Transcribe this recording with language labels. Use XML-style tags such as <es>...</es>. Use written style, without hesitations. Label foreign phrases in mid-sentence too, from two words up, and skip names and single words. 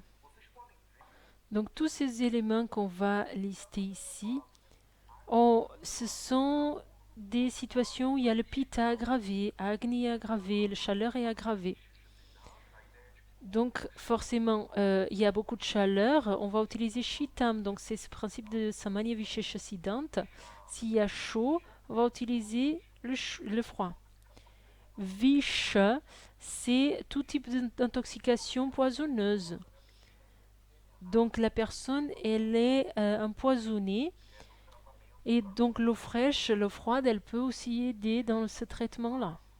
<fr>Donc tous ces éléments qu'on va lister ici, ce sont des situations où il y a le pitta aggravé, agni aggravé, la chaleur est aggravée. Donc forcément, il y a beaucoup de chaleur, on va utiliser shitam, donc c'est ce principe de</fr> <sa>सामान्य विशेष सिद्धान्त.</sa> <fr>S'il y a chaud, on va utiliser le froid. Visha, c'est tout type d'intoxication poisonneuse. Donc la personne, elle est empoisonnée. Et donc l'eau fraîche, l'eau froide, elle peut aussi aider dans ce traitement-là.</fr>